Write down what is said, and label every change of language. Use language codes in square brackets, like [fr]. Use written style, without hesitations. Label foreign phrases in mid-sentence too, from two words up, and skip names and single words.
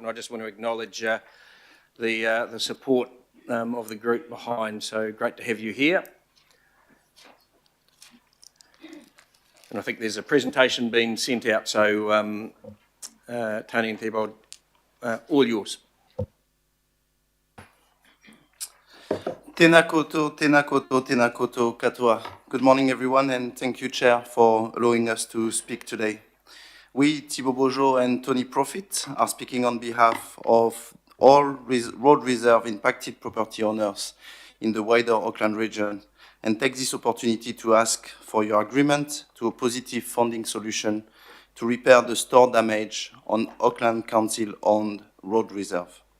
[en] And I just want to acknowledge the support of the group behind. So great to have you here. And I think there's a presentation being sent out. So Tony and Theobald, all yours. [mi] Tēnā koutou, tēnā koutou, tēnā koutou katoa. [en] Good morning, everyone, and thank you, Chair, for allowing us to speak today. We, Thibaut Bojo and Tony Profit, are speaking on behalf of all road reserve impacted property owners in the wider Auckland region, and take this opportunity to ask for your agreement to a positive funding solution to repair the store damage on Auckland Council-owned road reserve.